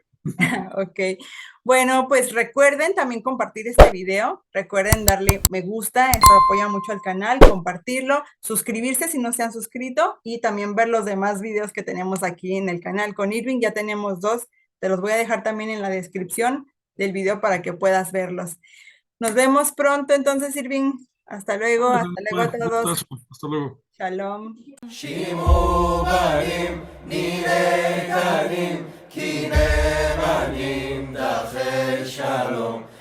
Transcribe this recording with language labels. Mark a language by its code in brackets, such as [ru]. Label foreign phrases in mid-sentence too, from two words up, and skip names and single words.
[es] Ok, bueno, pues recuerden también compartir este video, recuerden darle me gusta, eso apoya mucho al canal, compartirlo, suscribirse si no se han suscrito y también ver los demás videos que tenemos aquí en el canal con Irving, ya tenemos 2, te los voy a dejar también en la descripción del video para que puedas verlos. Nos vemos pronto entonces, Irving, hasta luego a todos, Gustazo. Hasta luego. shalom. [he] שימו בנים, נראה קנים, כי נאמנים דרכי שלום.